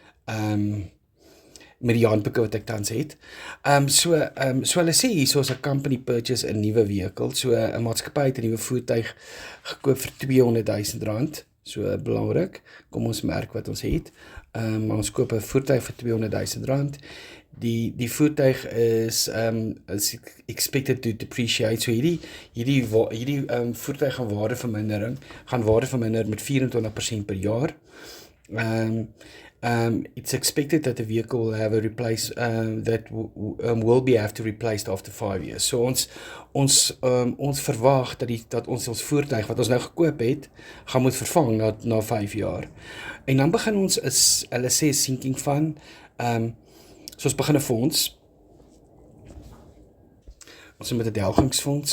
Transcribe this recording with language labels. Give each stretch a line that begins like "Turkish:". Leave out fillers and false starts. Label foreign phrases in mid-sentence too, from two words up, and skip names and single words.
Afrikaans: Met die handboeke wat ek tans het. So hulle sê hier, soos 'n
English: company purchase
Afrikaans: 'n nuwe vehicle, so 'n maatskappy het 'n nuwe voertuig gekoop vir R200,000. So belangrik, kom ons merk wat ons het. Ons koop 'n voertuig vir R200,000. Die voertuig is
English: expected to depreciate.
Afrikaans: So hierdie voertuig gaan waarde verminder met 24% per jaar.
English: It's expected that the vehicle will have a replace will be have to replaced after 5 years.
Afrikaans: So ons verwag dat ons voertuig wat ons nou gekoop het, gaan moet vervang na 5 jaar. En dan begin ons hulle sê
English: sinking fund.
Afrikaans: So ons begin 'n fonds. Ons het met 'n delgingsfonds.